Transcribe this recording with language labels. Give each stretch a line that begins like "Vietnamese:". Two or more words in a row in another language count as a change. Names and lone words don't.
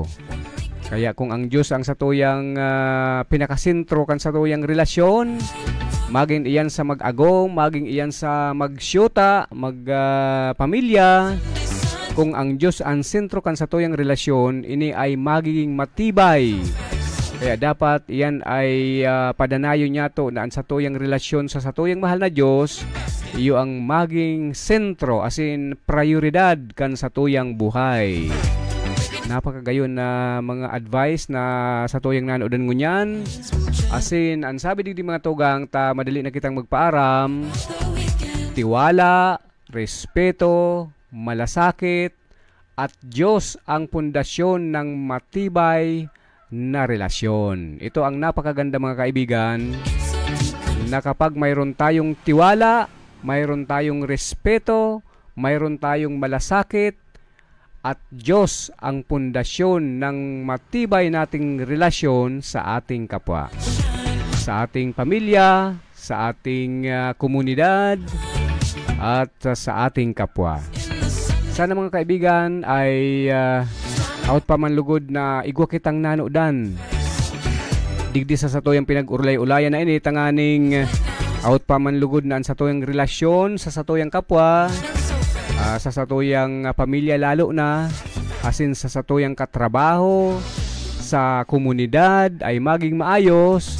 Bikol: Kaya kung ang Diyos ang satuyang pinakasentro kan satuyang relasyon, maging iyan sa mag-agong, maging iyan sa magsyuta, magpamilya, kung ang Diyos ang sentro kan satuyang relasyon, ini ay magiging matibay Kaya dapat iyan ay padanayon niya to na ang satuyang relasyon sa satuyang mahal na Diyos, iyo ang maging sentro,
English: as in
Bikol: prioridad kan satuyang buhay. Napakagayon na mga advice na satuyang nanodan ngunyan.
English: As in,
Bikol: ang sabi di mga tugang, ta madali na kitang magpaaram,
Filipino: tiwala, respeto, malasakit, at Diyos ang pundasyon ng matibay na relasyon. Ito ang napakaganda mga kaibigan, na kapag mayroon tayong tiwala, mayroon tayong respeto, mayroon tayong malasakit, at Diyos ang pundasyon ng matibay nating relasyon sa ating kapwa, sa ating pamilya, sa ating komunidad, at sa ating kapwa.
Bikol: Sana mga kaibigan ay out pa man lugod na igwa kitang nanodan digdi sa satoyang pinag-urlay-ulayan na ini, tanganing out pa man lugod na ang satoyang relasyon sa satoyang kapwa, sa satoyang pamilya lalo na, asin sa satoyang katrabaho, sa komunidad ay maging maayos.